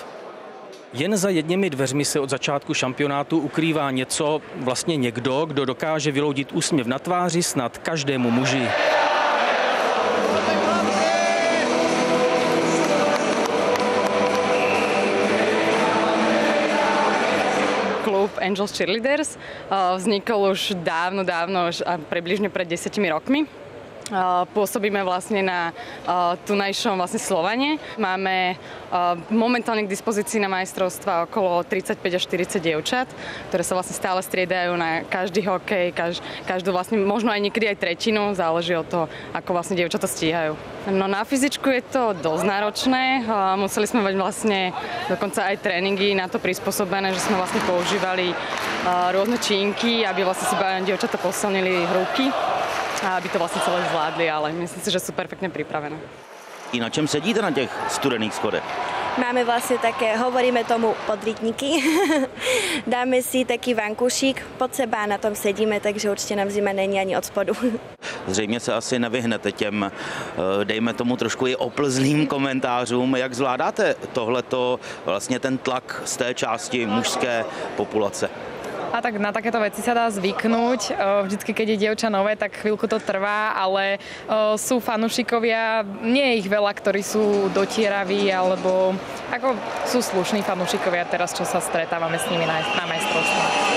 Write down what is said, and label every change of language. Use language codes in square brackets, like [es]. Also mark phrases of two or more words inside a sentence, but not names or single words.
[cs] Jen za jedněmi dveřmi se od začátku šampionátu ukrývá něco, vlastně někdo, kdo dokáže vyloudit úsměv na tváři snad každému muži. [sk] Klub Angels Cheerleaders vznikol už dávno, približne pred 10 rokmi. Pôsobíme vlastne na tunajšom Slovane. Máme momentálne k dispozícii na majstrovstvá okolo 35 až 40 dievčat, ktoré sa vlastne stále striedajú na každý hokej, každú vlastne, možno aj niekedy aj tretinu, záleží od toho, ako vlastne dievčatá stíhajú. No na fyzičku je to dosť náročné. Museli sme mať vlastne dokonca aj tréningy na to prispôsobené, že sme vlastne používali rôzne činky, aby vlastne si dievčatá posilnili ruky a aby to vlastně celé zvládli, ale myslím si, že [cs] jsou perfektně připravené. I na čem sedíte na těch studených schodech? [sk] Máme vlastně také, hovoríme tomu podrytníky. Dáme si taký vankušík pod seba a na tom sedíme, takže určitě nám zima není ani od spodu. [cs] Zřejmě se asi nevyhnete těm, dejme tomu trošku i oplzlým komentářům. Jak zvládáte tohleto, vlastně ten tlak z té části mužské populace? [sk] A tak na takéto veci sa dá zvyknúť. Vždycky, keď je dievča nové, tak chvíľku to trvá, ale sú fanúšikovia, nie je ich veľa, ktorí sú dotieraví, alebo ako sú slušní fanúšikovia teraz, čo sa stretávame s nimi na majstrovstvách.